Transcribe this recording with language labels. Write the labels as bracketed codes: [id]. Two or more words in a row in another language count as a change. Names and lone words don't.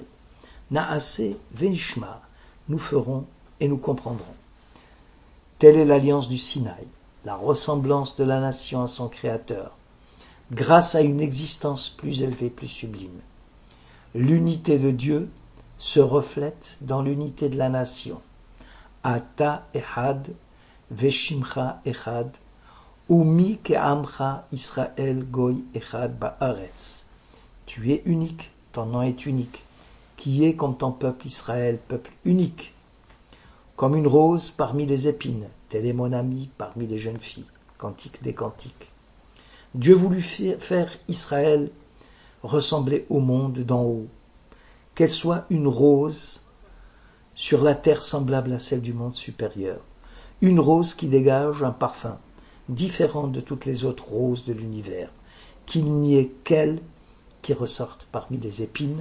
[he] נעשה ונשמע, [fr] nous ferons et nous comprendrons. Telle est l'alliance du Sinaï, la ressemblance de la nation à son Créateur, grâce à une existence plus élevée, plus sublime. L'unité de Dieu se reflète dans l'unité de la nation. [he] אתה אחד, ושמך אחד, ומי כעמך ישראל גוי אחד בארץ. [fr] Tu es unique, ton nom est unique, qui est comme ton peuple Israël, peuple unique. Comme une rose parmi les épines, tel est mon ami parmi les jeunes filles. Cantique des cantiques. Dieu voulut faire Israël ressembler au monde d'en haut, qu'elle soit une rose sur la terre semblable à celle du monde supérieur, une rose qui dégage un parfum différent de toutes les autres roses de l'univers, qu'il n'y ait qu'elle qui ressorte parmi les épines.